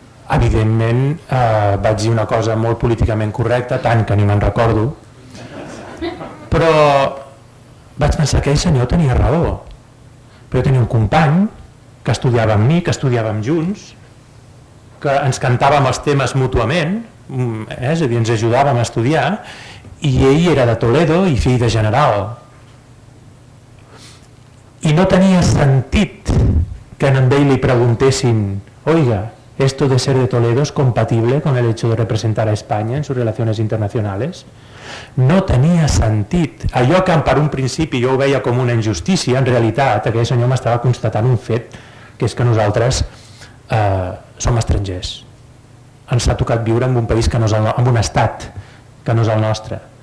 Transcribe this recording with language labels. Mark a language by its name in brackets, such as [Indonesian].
[Catalan] Evidentment vaig dir una cosa molt políticament correcta, tant que ni me'n recordo, però vaig pensar que aquell senyor tenia raó. Però jo tenia un company que estudiava amb mi, que estudiàvem junts, que ens cantàvem els temes mútuament, és a dir, ens ajudàvem a estudiar, i ell era de Toledo i fill de general. I no tenia sentit que a ell li preguntessin: [Spanish] oiga, ¿esto de ser de Toledo es compatible con el hecho de representar a España en sus relaciones internacionales? [Catalan] No tenia sentit. Allò que per un principi jo ho veia com una injustícia, en realitat aquell senyor m'estava constatant un fet, que és que nosaltres som estrangers. Ens ha tocat viure en un país que no és en un estat que no és el nostre.